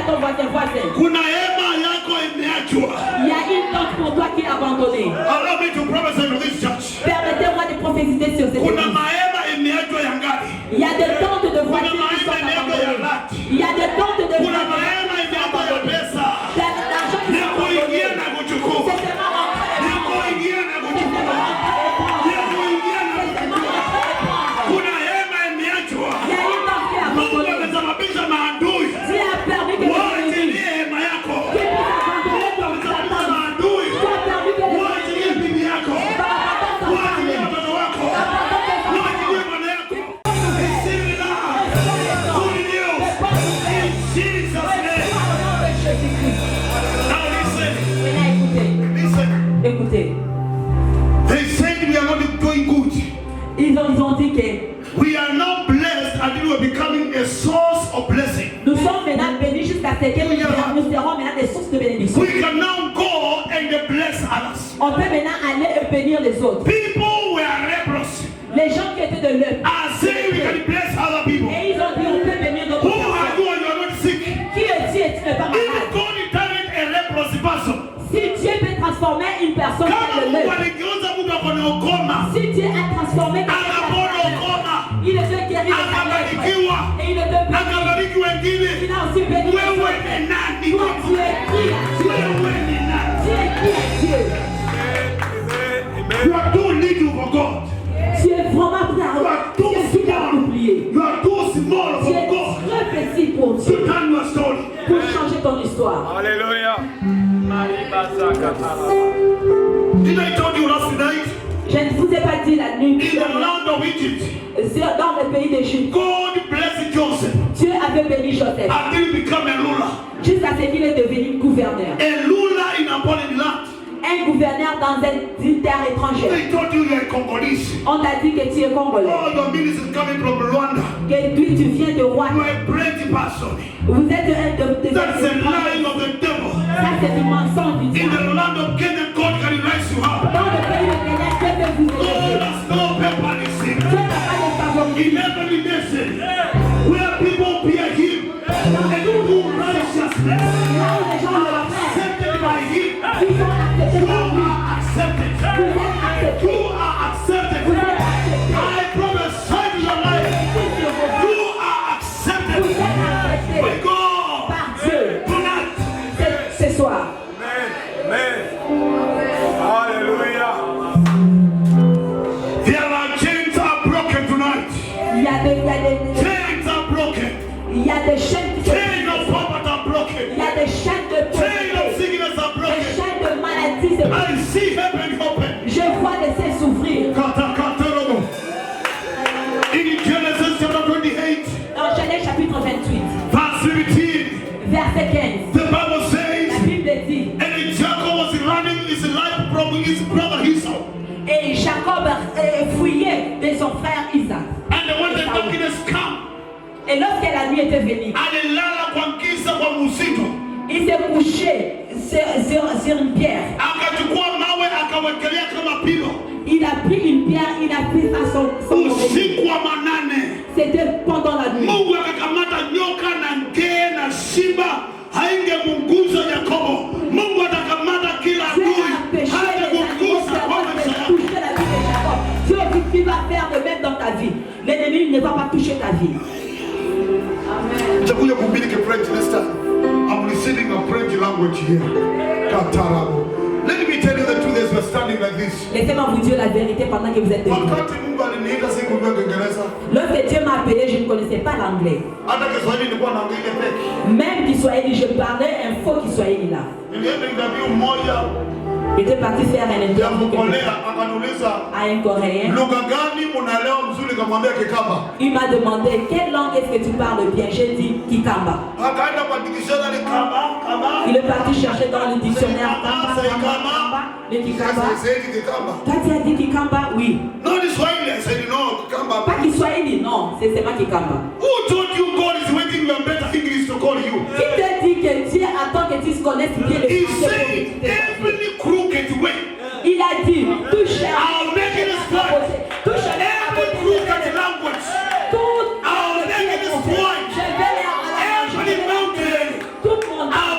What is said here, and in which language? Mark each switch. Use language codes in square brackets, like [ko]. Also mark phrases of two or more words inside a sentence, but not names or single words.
[fr] voisin. [sw] Kuna hema yako imeachwa. [fr] Il y a une tente pour toi qui est abandonnée. [en] Allow me to prophesy to this church. [fr] Permettez-moi de prophétiser sur cette [sw] Kuna [fr] église. [sw] mahema imeachwa ya ngari. [fr] Il y a des tentes de [sw] Kuna [fr] voitures qui sont [sw] mahema imeachwa ya [fr] abandonnées. [sw] lati. [fr] Il y a des tentes de [sw] Kuna [fr] voitures [sw] mahema [fr] qui sont [sw] imeachwa ya [fr] abandonnées. [sw] pesa. [fr] Il y a de l'argent qui [sw] Ni [fr] sont [sw] kuingia [fr] abandonnés. [sw] na kuchukua. [fr] C'est seulement entrer et [sw] Ni [fr] prendre. [sw] kuingia na [fr] C'est [sw] kuchukua. [fr] seulement entrer et prendre. [sw] Ni kuingia na [fr] C'est seulement [sw] kuchukua. [fr] entrer et prendre. [sw] Kuna hema imeachwa. [fr] Il y a une tente qui est [sw] Mungu [fr] abandonnée. [sw] amesababisha maadui [fr] Dieu a permis que les ennemis [sw] waachilie hema yako. [fr] puissent abandonner ton [sw] Amesababisha [fr] Satan. [sw] maadui [fr] Dieu a permis que les [sw] waachilie [fr] ennemis [sw] bibi yako. [fr] abandonnent ton [sw] Waachilie [fr] Satan. [sw] watoto wako. [fr] Abandonne tes enfants. [sw] Waachilie bwana yako. [en] Receive it now. Good news. In Jesus' name. Now listen. Listen. [fr] Écoutez, [en] They said we are not doing good. [fr] ils ont dit que [en] We are not blessed until we are becoming a source of blessing. [fr] nous sommes maintenant bénis jusqu'à ce que nous serons maintenant des sources de bénédiction. [en] We can now go and bless others. [fr] On peut maintenant aller et bénir les autres. [en] People were leprosy. [fr] Les gens qui étaient de l'œuvre. [en] I say we can bless other people. [fr] Et ils ont dit on peut bénir d'autres [en] Who are [fr] personnes. [en] you when you are not sick? [fr] Qui est Dieu et tu n'es pas [en] If [fr] malade? [en] God intended a leprosy person, [fr] Si Dieu peut transformer une personne [sw] kama [fr] en [sw] Mungu [fr] l'œuvre. [sw] aligeuza mtu akona ukoma, [fr] Si Dieu a transformé quelqu'un [sw] akapona [fr] en l'œuvre, [sw] ukoma, [fr] il le fait guérir de sa [sw] akabarikiwa, [fr] lèpre. Et il le peut bénir. [sw] akabariki wengine, [fr] Il a aussi béni les [sw] wewe [fr] autres. [sw] ni nani? [fr] Toi, tu es qui à Dieu? [sw] Wewe ni nani? [fr] Tu es qui à Dieu? [en] You are too little for God. [fr] Tu es vraiment prêt à Tu es tu es à oublier. [en] You are too small [fr] Tu [en] for [fr] es [en] God [fr] très petit pour Dieu, [en] to turn your story. [fr] pour changer ton histoire. [en] Did I tell you last night? [fr] Je ne vous ai pas dit la nuit [en] In the land of Egypt, [fr] dans le pays d'Égypte. [en] God blessed Joseph [fr] Dieu avait béni Joseph [en] until he became a ruler. [fr] jusqu'à ce qu'il est devenu gouverneur. [en] A ruler in a foreign land. [fr] Un gouverneur dans une terre étrangère. [en] They told you you are Congolese. [fr] On t'a dit que tu es congolais, [en] Oh, your ministry is coming from Rwanda. [fr] que tu viens de [en] You [fr] Rwanda. [en] are a brave person. [fr] Vous êtes un de [en] That's the lying of the devil. [fr] Ça, c'est du mensonge du [en] In [fr] diable. [en] the land of Canaan, God can rise you up. [fr] Dans le pays de Kenya, Dieu peut vous [en] God [fr] aider. [en] has no favoritism. [fr] Dieu n'a pas de favoritisme. [en] In every nation where people fear him and do righteousness, [fr] Là où les gens le font, [en] accepted by him, [fr] ils sont acceptés [en] you [fr] par lui. [en] are accepted. [fr] Vous êtes acceptés. [en] You are accepted. [fr] Vous êtes acceptés. [en] I prophesy to your life. [fr] Sur vos vies. [en] You are [fr] Vous [en] accepted [fr] êtes acceptés [en] by God [fr] par Dieu [en] tonight. [fr] ce soir. [en] There are chains are broken tonight. [fr] Il y a des [en] Chains are broken. [fr] chaînes qui se [en] Chains of poverty are broken. [fr] il y a des chaînes de [en] Chains of [fr] pauvreté, [en] sickness are [fr] des [en] broken. [fr] chaînes de maladie. [en] I see heaven open. [fr] Je vois les cieux s'ouvrir. Katakatorobo. [en] In Genesis chapter 28, [fr] Dans Genèse chapitre 28, [en] verse 17, [fr] verset 15, [en] the Bible [fr] la [en] says, [fr] Bible dit, [en] and Jacob was running his life from his brother Esau. [fr] et Jacob fouillait de son frère Isaac. [en] And when the darkness come, [fr] Et lorsque la nuit était venue, [sw] alilala kwa giza kwa msitu, [fr] il s'est couché sur une pierre. [sw] akachukua mawe akawekelea kama pilo. [fr] Il a pris une pierre, il a pris à son oreiller. [sw] Usiku wa manane, [fr] C'était pendant la nuit. [sw] Mungu akakamata nyoka na ngee na simba, haingemunguza Yakobo. Mungu atakamata kila [fr] Dieu [sw] adui, [fr] a empêché les animaux [sw] haitakugusa kwa maisha [fr] de [sw] yako. [fr] toucher la vie de Jacob. Dieu dit qu'il va faire de même dans ta vie. L'ennemi ne va pas toucher ta vie. [sw] Nitakuja kuhubiri [en] French this time. I'm receiving a French language here. Katarabo. Let me tell you the truth as we're standing like this. [fr] Laissez-moi vous dire la vérité pendant que vous êtes debout. [sw] Wakati Mungu aliniita sikujua Kiingereza, [fr] Lorsque Dieu m'a appelé, je ne connaissais pas l'anglais. [sw] hata Kiswahili nilikuwa naongea ile peke. [fr] Même Kiswahili, je parlais un faux Kiswahili là. [sw] Nilienda interview moja [fr] J'étais parti faire un [sw] ya [fr] interview [sw] kukolea, akaniuliza [fr] à un Coréen. [sw] lugha gani unaelewa mzuri, kamwambia Kikamba. [fr] Il m'a demandé quelle langue est-ce que tu parles bien. J'ai dit Kikamba. [sw] Akaenda kwa dictionary Kamba. [fr] Il est parti chercher dans le dictionnaire Kamba, C'est Kamba, Kamba. Kamba, le Kikamba. [en] Said Kikamba. [fr] Toi tu as dit Kikamba? Oui. [en] No, ni Swahili. I said no, Kikamba. [fr] Pas Kiswahili, non, c'est seulement Kikamba. [en] Who told you God is waiting for better English to call you? [fr] Qui te dit que Dieu attend que tu connaisses bien le [en] He [fr] français [en] said [fr] pour [en] every crooked way, [fr] Il a dit, touche [en] I'll make it spoil. [fr] touche [en] Every crooked language, [fr] tout [en] I'll make it spoil. [fr] Je vais les [en] Every mountain, [fr] toute montagne,